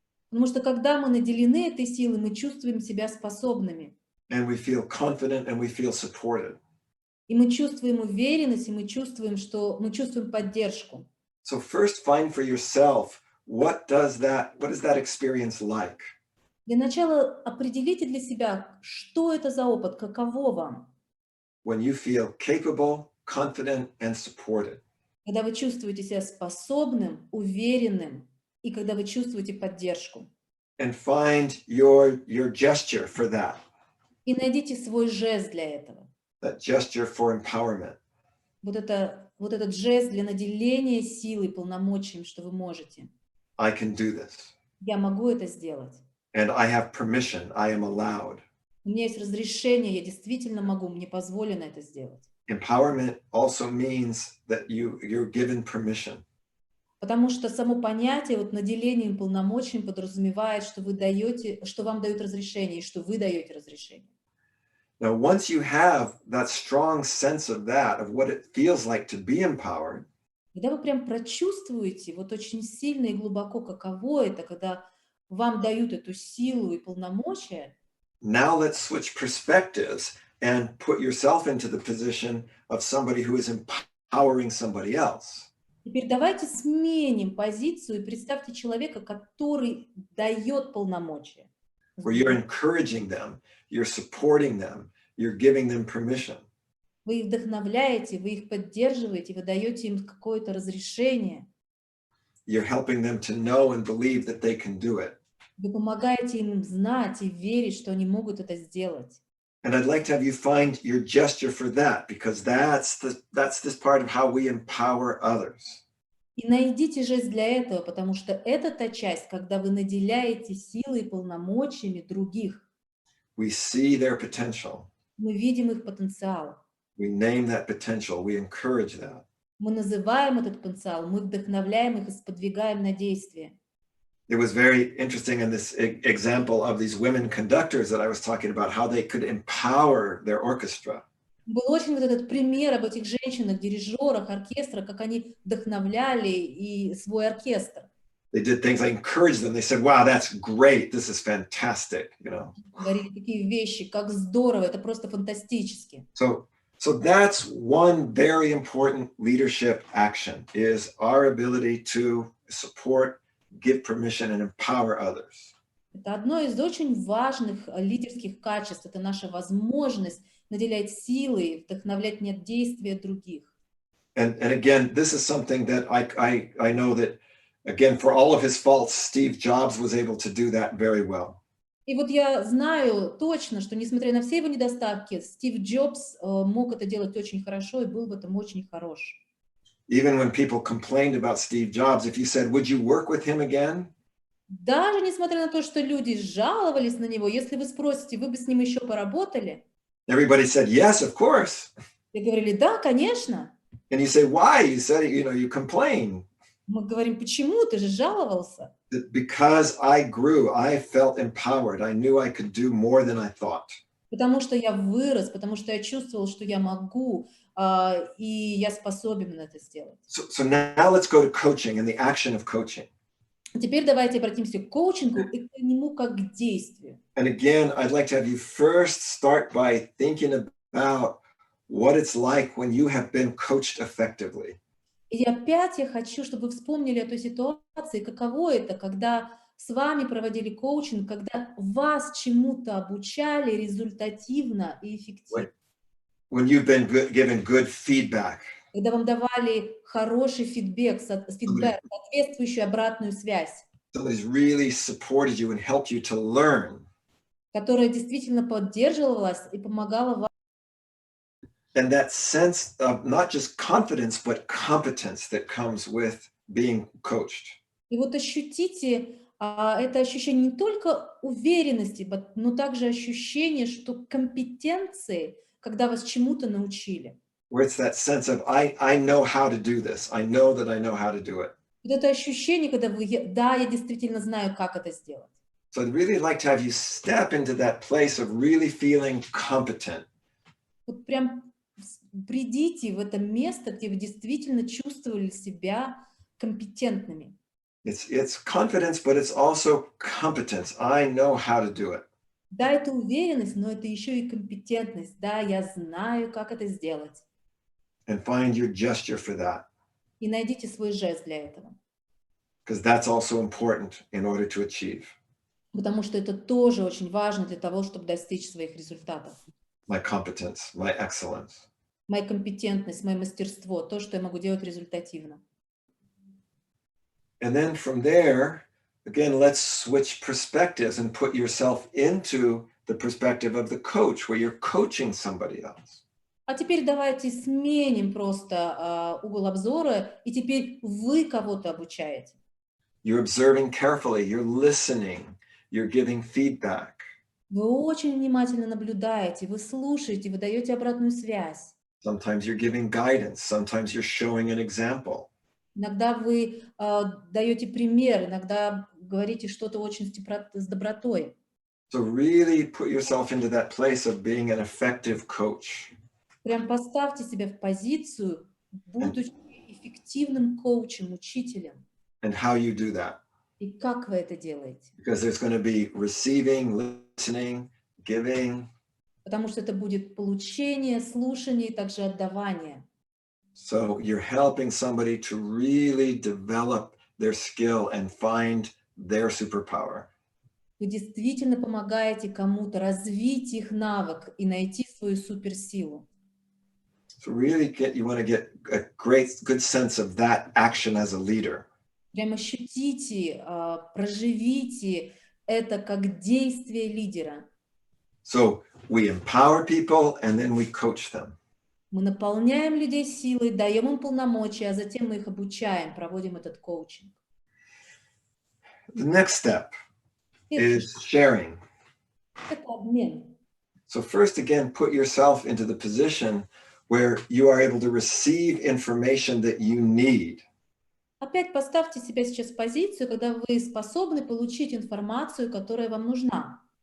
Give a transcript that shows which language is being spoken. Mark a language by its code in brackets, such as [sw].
[ru] Потому что когда мы наделены этой силой, мы чувствуем себя способными. [en] And we feel confident and we feel supported. [ru] И мы чувствуем уверенность, и мы чувствуем поддержку. [en] So first find for yourself, what is that experience like? [ru] Для начала определите для себя, что это за опыт, каково вам. [en] When you feel capable, confident, and supported. [ru] Когда вы чувствуете себя способным, уверенным, и когда вы чувствуете поддержку. [en] And find your gesture for that. [ru] И найдите свой жест для этого. [en] That gesture for empowerment. [ru] Вот этот жест для наделения силой, полномочиями, что вы можете. [en] I can do this. [ru] Я могу это сделать. [en] And I have permission, I am allowed. [ru] У меня есть разрешение, я действительно могу, мне позволено это сделать. [en] Empowerment also means that you're given permission. [ru] Потому что само понятие наделением полномочиями подразумевает, что вам дают разрешение, и что вы даете разрешение. [en] Now, once you have that strong sense of what it feels like to be empowered, [ru] Когда вы прям прочувствуете очень сильно и глубоко, каково это, когда вам дают эту силу и полномочия, [en] now let's switch perspectives and put yourself into the position of somebody who is empowering somebody else. [ru] теперь давайте сменим позицию и представьте человека, который дает полномочия. [en] Where you're encouraging them, you're supporting them, you're giving them permission. [ru] Вы их вдохновляете, вы их поддерживаете, вы даете им какое-то разрешение. [en] you're helping them to know and believe that they can do it. [ru] Вы помогаете им знать и верить, что они могут это сделать. [en] And I'd like to have you find your gesture for that, because that's this part of how we empower others. [ru] И найдите жест для этого, потому что это та часть, когда вы наделяете силой и полномочиями других. [en] We see their potential. [ru] Мы видим их потенциал. [en] We name that potential. We encourage that. [ru] Мы называем этот потенциал, мы вдохновляем их и сподвигаем на действие. [en] It was very interesting in this example of these women conductors that I was talking about, how they could empower their orchestra. [ru] Был очень вот этот пример об этих женщинах, дирижерах оркестра, как они вдохновляли и свой оркестр. [en] They did things like encourage them. They said, wow, that's great. This is fantastic, you know. [ru] Говорили такие вещи, как здорово, это просто фантастически. [en] So that's one very important leadership action, is our ability to support, give permission, and empower others. [ru] Это одно из очень важных лидерских качеств, это наша возможность наделять силой, вдохновлять на действия других. [en] And again, this is something that I know that, again, for all of his faults, Steve Jobs was able to do that very well. [ru] И вот я знаю точно, что несмотря на все его недостатки, Стив Джобс мог это делать очень хорошо и был в этом очень хорош. [en] Even when people complained about Steve Jobs, if you said, would you work with him again? [ru] Даже несмотря на то, что люди жаловались на него, если вы спросите, вы бы с ним еще поработали? [en] Everybody said, yes, of course. [ru] И говорили, да, конечно. [en] And you say, why? You said, you complain. [ru] Мы говорим, почему? Ты же жаловался. [en] Because I grew, I felt empowered. I knew I could do more than I thought. [ru] Потому что я вырос, потому что я чувствовал, что я могу, и я способен это сделать. [en] So now let's go to coaching and the action of coaching. [ru] Теперь давайте обратимся к коучингу и к нему как к действию. [en] And again, I'd like to have you first start by thinking about what it's like when you have been coached effectively. [ru] И опять я хочу, чтобы вы вспомнили о той ситуации, каково это, когда с вами проводили коучинг, когда вас чему-то обучали результативно и эффективно. [en] When you've been given good feedback. [ru] Когда вам давали хороший фидбэк, соответствующую обратную связь. [en] Somebody's really supported you and helped you to learn. [ru] Которая действительно поддерживала вас и помогала вам. [en] And that sense of not just confidence, but competence that comes with being coached. [ru] И вот ощутите это ощущение не только уверенности, но также ощущение, что компетенции, когда вас чему-то научили. [en] Where it's that sense of, I know how to do this. I know that I know how to do it. [ru] Вот это ощущение, когда вы, да, я действительно знаю, как это сделать. [en] So I'd really like to have you step into that place of really feeling competent. [ru] Вот прям придите в это место, где вы действительно чувствовали себя компетентными. [en] It's confidence, but it's also competence. I know how to do it. [ru] Да, это уверенность, но это еще и компетентность. Да, я знаю, как это сделать. [en] And find your gesture for that. [ru] И найдите свой жест для этого. [en] Because that's also important in order to achieve. [ru] Потому что это тоже очень важно для того, чтобы достичь своих результатов. [en] My competence, my excellence. [ru] Моя компетентность, мое мастерство, то, что я могу делать результативно. [en] And then from there, again, let's switch perspectives and put yourself into the perspective of the coach, where you're coaching somebody else. [ru] А теперь давайте сменим просто угол обзора, и теперь вы кого-то обучаете. [en] You're observing carefully, you're listening, you're giving feedback. [ru] Вы очень внимательно наблюдаете, вы слушаете, вы даете обратную связь. [en] Sometimes you're giving guidance, sometimes you're showing an example. [ru] Иногда вы даете пример, иногда говорите что-то очень с добротой. [en] So really put yourself into that place of being an effective coach. [ru] Прям поставьте себя в позицию, будучи эффективным коучем, учителем. [en] And how you do that. [ru] И как вы это делаете? [en] Because there's going to be receiving, listening, giving. [ru] Потому что это будет получение, слушание и также отдавание. [en] So you're helping somebody to really develop their skill and find their superpower. [ru] Вы действительно помогаете кому-то развить их навык и найти свою суперсилу. [en] So really you want to get a good sense of that action as a leader. [ru] Прям ощутите, проживите это как действие лидера. [en] So we empower people and then we coach them. [ru] Мы наполняем людей силой, даем им полномочия, а затем мы их обучаем, проводим этот коучинг. [en] The next step [ru] Следующий [en] is sharing. [ru] — это обмен. [en] So first, again, put yourself into the position where you are able to receive information that you need. [ru] Опять поставьте себя сейчас в позицию, когда вы способны получить информацию, которая вам нужна.